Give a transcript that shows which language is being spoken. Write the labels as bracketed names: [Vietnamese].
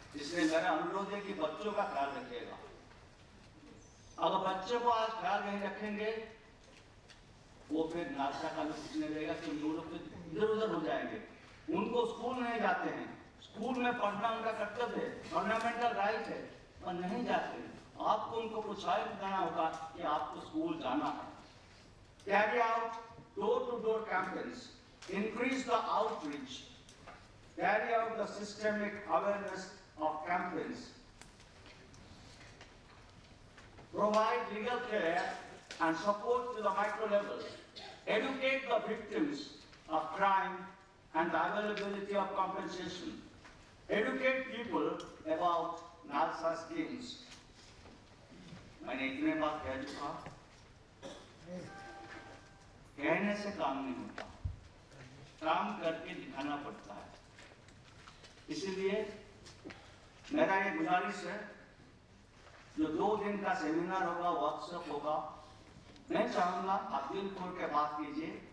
[Hindi] इसलिए मेरा अनुरोध है कि बच्चों का ख्याल रखिएगा। अगर बच्चों को आज ख्याल नहीं रखेंगे, वो फिर नालसा का भी पूछने लगेगा कि लोग इधर उधर हो जाएंगे। उनको स्कूल नहीं जाते हैं, स्कूल में पढ़ना उनका कर्तव्य है, फंडामेंटल राइट है, और नहीं जाते। आपको उनको प्रोत्साहित करना होगा कि आपको स्कूल जाना है। [English] Carry out door-to-door campaigns, increase the outreach, carry out the systemic awareness of campaigns, provide legal care and support to the micro level, educate the victims of crime and the availability of compensation, educate people about NALSA schemes. [Hindi] मैंने इतने बात कह चुका, कहने से काम नहीं होता, काम करके दिखाना पड़ता है। इसीलिए मेरा ये गुजारिश है, जो 2 दिन का सेमिनार होगा, वर्कशॉप होगा, मैं चाहूंगा आप दिल खोल के बात कीजिए।